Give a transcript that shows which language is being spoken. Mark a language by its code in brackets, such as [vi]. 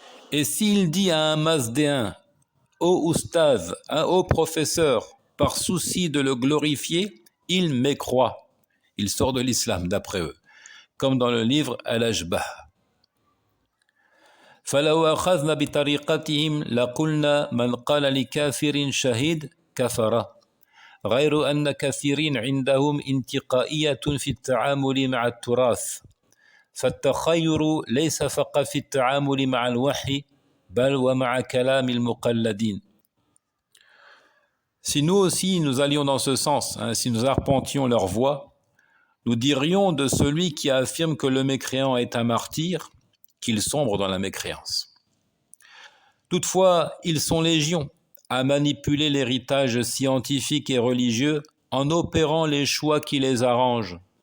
[fr] Et s'il dit à un mazdéen, ô oustaz, ô professeur, par souci de le glorifier, il mécroit. Il sort de l'islam d'après eux, comme dans le livre Al-Ashbah. [ar] فلو أخذنا بطريقتهم لقلنا من قال لكافر شهيد كفر غير أن كثيرين عندهم انتقائية في التعامل مع التراث فالتخير ليس فقط في التعامل مع الوحي بل ومع كلام المقلدين. [fr] Si nous aussi nous allions dans ce sens, si nous arpentions leur voie, nous dirions de celui qui affirme que le mécréant est un martyr qu'il sombre dans la mécréance. Toutefois, ils sont légions à manipuler l'héritage scientifique et religieux en opérant les choix qui les arrangent.